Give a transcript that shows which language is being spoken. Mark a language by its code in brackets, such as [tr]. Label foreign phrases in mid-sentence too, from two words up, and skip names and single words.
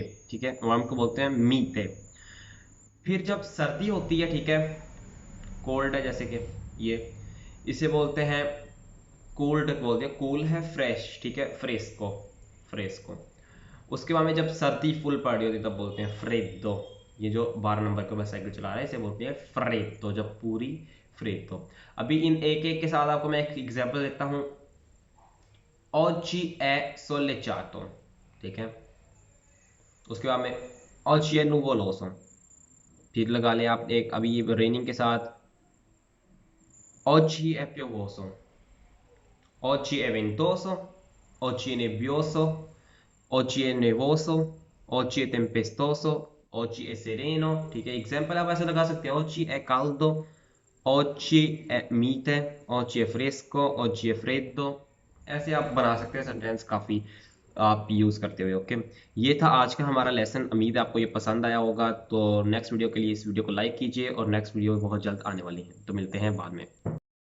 [hi] ठीक है, वार्म को बोलते हैं मीते। फिर जब सर्दी होती है, ठीक है, कोल्ड है जैसे कि ये, इसे बोलते हैं कोल्ड, बोलते हैं कूल है, फ्रेश, ठीक है, फ्रेस्को। फ्रेस्को। उसके बाद में जब सर्दी फुल पड़ रही होती है तब बोलते हैं फ्रेदो। ये जो 12 नंबर के ऊपर साइकिल चला रहा है इसे बोलते हैं फ्रेदो, जब पूरी फ्रेदो। अभी इन एक एक के साथ आपको मैं एक एग्जांपल देता हूँ। [it] oggi è soleggiato। [hi] ठीक है, उसके बाद में [it] oggi è nuvoloso। [hi] फिर लगा लें आप एक अभी रेनिंग के साथ [it] oggi è piovoso। Oggi è ventoso, oggi è nebbioso, oggi è nevoso, oggi è tempestoso, oggi è sereno। [hi] ठीक है, एग्जाम्पल आप ऐसे लगा सकते हैं, [it] oggi è caldo, oggi è mite, oggi è fresco, oggi è freddo। [hi] ऐसे आप बना सकते हैं सेंटेंस काफी आप यूज करते हुए। ओके, ये था आज का हमारा लेसन। उम्मीद है आपको ये पसंद आया होगा। तो [en] next video [hi] के लिए इस वीडियो को लाइक कीजिए, और [en] next video [hi] बहुत जल्द आने वाली है, तो मिलते हैं बाद में।